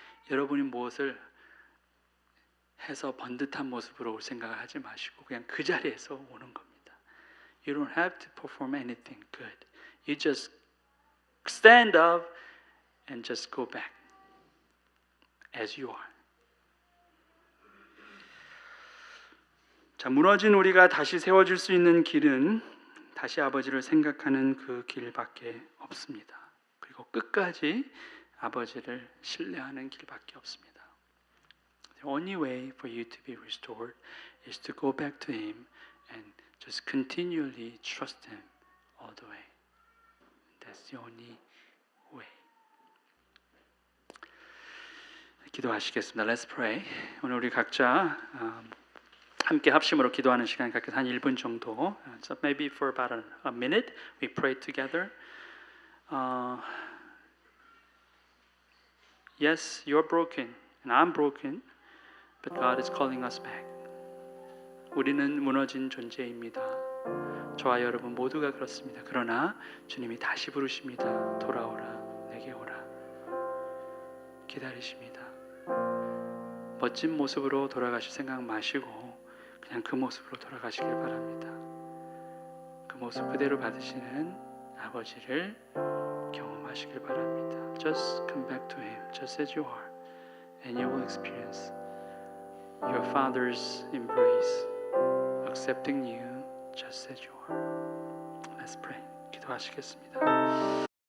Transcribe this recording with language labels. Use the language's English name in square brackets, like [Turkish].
[Korean] 여러분이 무엇을 해서 번듯한 모습으로 올 생각을 하지 마시고 그냥 그 자리에서 오는 겁니다. [English] You don't have to perform anything good. You just stand up and just go back as you are. [Korean] 자, 무너진 우리가 다시 세워질 수 있는 길은 다시 아버지를 생각하는 그 길밖에 없습니다. 그리고 끝까지 아버지를 신뢰하는 길밖에 없습니다. [English] The only way for you to be restored is to go back to Him and just continually trust Him all the way. That's the only way. [Korean] 기도하시겠습니다. [English] Let's pray. [Korean] 오늘 우리 각자 함께 합심으로 기도하는 시간 갖게 한 1분 정도. [English] So maybe for about a minute we pray together. Yes, you're broken and I'm broken, but God is calling us back. [Korean] 우리는 무너진 존재입니다. 저와 여러분 모두가 그렇습니다. 그러나 주님이 다시 부르십니다. 돌아오라, 내게 오라. 기다리십니다. 멋진 모습으로 돌아가실 생각 마시고 그냥 그 모습으로 돌아가시길 바랍니다. 그 모습 그대로 받으시는 아버지를 경험하시길 바랍니다. [English] Just come back to Him, just as you are, and you will experience your Father's embrace, accepting you just as you are. Let's pray. [Korean] 기도하시겠습니다.